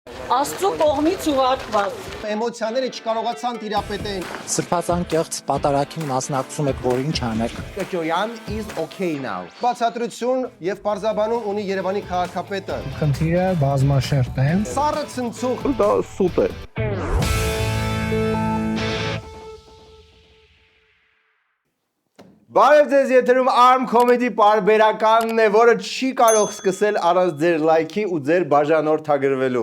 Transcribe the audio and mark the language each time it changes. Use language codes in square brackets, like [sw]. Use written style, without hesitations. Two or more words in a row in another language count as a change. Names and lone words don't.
[hy] Աստծո կողմից ուղարկված։ Էմոցիաները չկարողացան տիրապետեն։ Սրբազան կեղծ պատարագին մասնակցում եք, որ ինչ անեք։ [en] Կոկոյան is okay now։ [hy] Բացատրություն եւ պարզաբանում ունի Երևանի քաղաքապետը։ Խնդիրը բազմաշերտ է։ Սառը ցնցող Դա սուտ է։ Բարև ձեզ, եթերում Arm Comedy պարբերականն է, որը չի կարող սկսել առանց ձեր լայքի ու ձեր բաժանորդագրվելու։